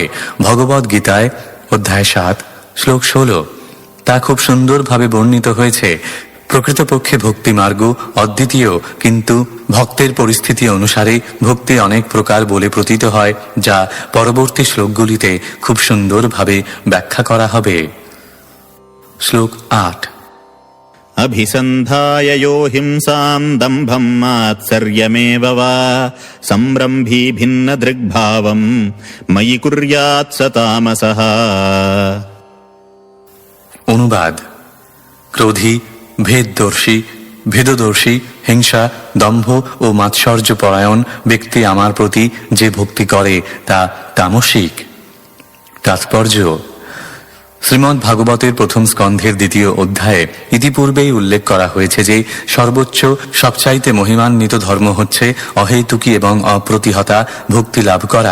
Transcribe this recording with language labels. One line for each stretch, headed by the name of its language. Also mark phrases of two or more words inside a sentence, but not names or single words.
Bangla: ভগবদ গীতায় অধ্যায় 7 শ্লোক 16 তা খুব সুন্দরভাবে বর্ণিত হয়েছে। প্রকৃতপক্ষে ভক্তি মার্গ অদ্বিতীয়, কিন্তু ভক্তের পরিস্থিতি অনুসারে ভক্তি অনেক প্রকার বলে প্রতীত হয়, যা পরবর্তী শ্লোকগুলিতে খুব সুন্দরভাবে ব্যাখ্যা করা হবে। শ্লোক 8।
Sanskrit: अभिसन्धाय यो हिंसां दम्भं मात्सर्यमेव वा संरम्भी भिन्नदृग्भावं मयि कुर्यात् स तामसः।
Bangla: অনুবাদ: ক্রোধী, ভেদদর্শী, ভেদদর্শী, হিংসা, দম্ভ ও মাৎসর্য পরায়ণ ব্যক্তি আমার প্রতি যে ভক্তি করে তা তামসিক। তাৎপর্য: শ্রীমদ্ ভাগবতের প্রথম স্কন্ধের 2য় অধ্যায়ে ইতিপূর্বেই উল্লেখ করা হয়েছে যে সর্বোচ্চ সবচাইতে মহিমান্বিত ধর্ম হচ্ছে অহেতুকী এবং অপ্রতিহতা ভক্তি লাভ করা।